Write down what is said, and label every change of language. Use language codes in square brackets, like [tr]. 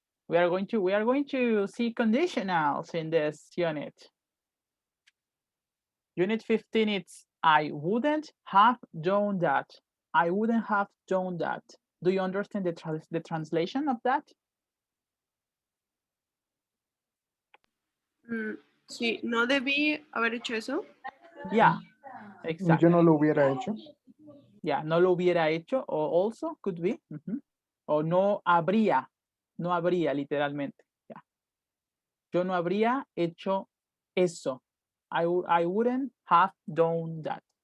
[en] We are going to see conditionals in this unit. Unit 15, it's I wouldn't have done that. I wouldn't have done that. Do you understand the translation of that? [es] Sí, no debí haber hecho eso. [en] Yeah, exactly. [es] Yo no lo hubiera hecho. [en] Yeah, [es] no lo hubiera hecho, [en] or also could be. [es] O no habría literalmente. Yeah. Yo no habría hecho eso. [en] I wouldn't have done that.